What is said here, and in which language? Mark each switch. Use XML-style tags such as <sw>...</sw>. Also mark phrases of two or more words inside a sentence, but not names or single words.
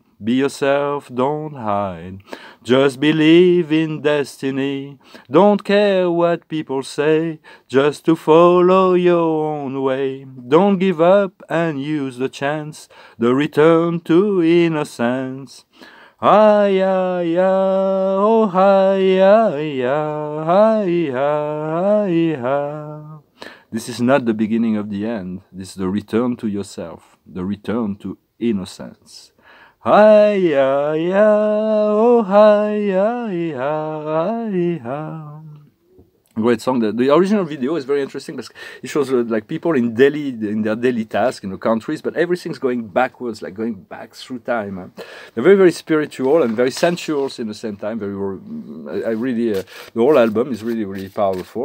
<en>Be yourself, don't hide. Just believe in destiny. Don't care what people say. Just to follow your own way. Don't give up and use the chance. The return to innocence. Hi-ya, ya, oh hi-ya, ya, hi-ya, hi-ya. This is not the beginning of the end. This is the return to yourself, the return to innocence. Hi-ya, ya, oh hi-ya, ya, hi-ya. Great song. The original video is very interesting because it shows like people in Delhi, in their daily task in the countries, but everything's going backwards, like going back through time. They're very, very spiritual and very sensual in the same time. Very, I really, the whole album is really, really powerful.</en>